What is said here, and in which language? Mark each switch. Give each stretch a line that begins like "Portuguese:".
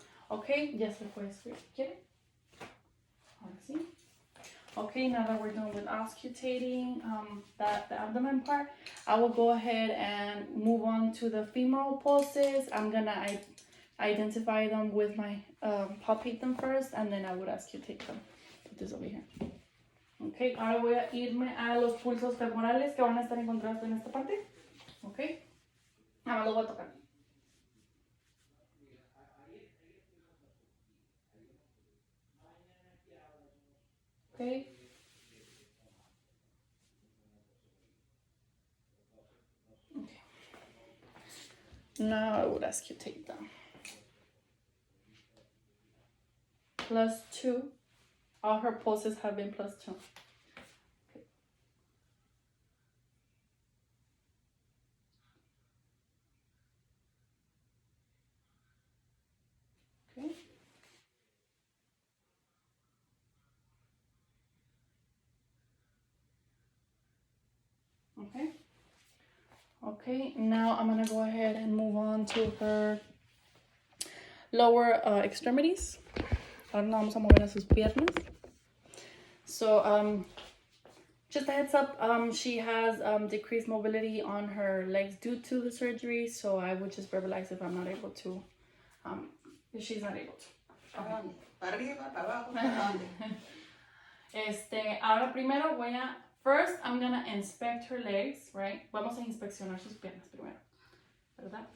Spanish: Ok, ya se puede escribir. ¿Quiere? Ahora sí.
English: Okay, now that we're done with auscultating the abdomen part, I will go ahead and move on to the femoral pulses. I'm gonna identify them with my, palpate them first, and then I would auscultate them. Put this over here.
Spanish: Okay, ahora voy a irme a los pulsos femorales que van a estar encontrados en esta parte. Okay, ahora los voy a tocar.
English: Okay. Okay. Now I would ask you to take them. +2. All her pulses have been +2. Okay. Okay. Okay. Okay, now I'm gonna go ahead and move on to her lower extremities.
Spanish: Ahora vamos a mover a sus piernas.
English: So, just a heads up, she has decreased mobility on her legs due to the surgery, so I would just verbalize if I'm not able to, if she's not able to. Okay.
Spanish: Para arriba, para abajo, para donde. Ahora primero
English: first I'm gonna inspect her legs, right?
Spanish: Vamos a inspeccionar sus piernas primero, ¿verdad?